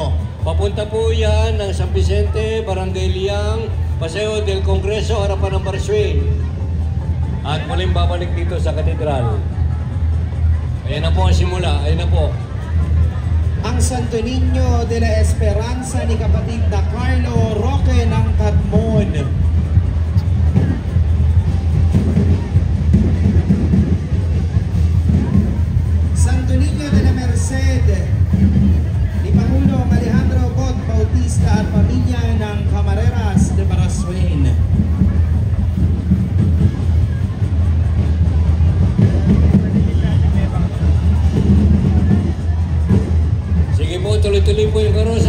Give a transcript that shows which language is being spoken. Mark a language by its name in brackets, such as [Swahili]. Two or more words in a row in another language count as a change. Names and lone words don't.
[Filipino] Papunta po yan ng San Vicente, Barangay Liang, Paseo del Congreso, harapan ng Baraswain. At muling babalik dito sa katedral. Ayan na po ang simula, ayun na po. Ang Santo Niño de la Esperanza ni kapatid na Carlo Roque ng Katmon. Santo Niño de la Merced ni Pangulong Alejandro God Bautista at pamilya ng Camareras de Baraswain. Sige po, tuloy-tuloy po yung karosa.